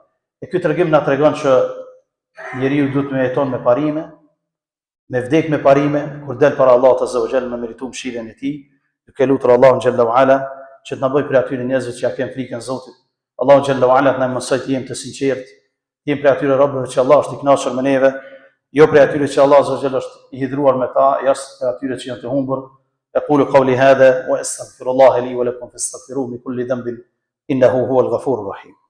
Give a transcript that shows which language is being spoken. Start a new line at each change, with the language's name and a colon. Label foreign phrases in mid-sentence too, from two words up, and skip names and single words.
Albanian: E ky tregim na tregon që njeriu duhet të jeton me parime, me vdek me parime, kur del para Allahut
Arabic: عز وجل
Albanian: me meritum mëshirën e tij, duke lutur Allahun
Arabic: جل وعلا
Albanian: që të na bëjë prej atyre njerëzve që ja kanë frikën Zotit. Allahu
Arabic: جل وعلا
Albanian: të na mësoj të jemi të sinqertë, të jemi prej atyre robëve që Allah është i kënaqur me neve, jo prej atyre që Allah
Arabic: عز وجل
Albanian: është i hidhur me ta, jashtë prej atyre që janë të humbur.
Arabic: أقول قولي هذا وأستغفر الله لي ولكم فاستغفروه من كل ذنب إنه هو الغفور الرحيم.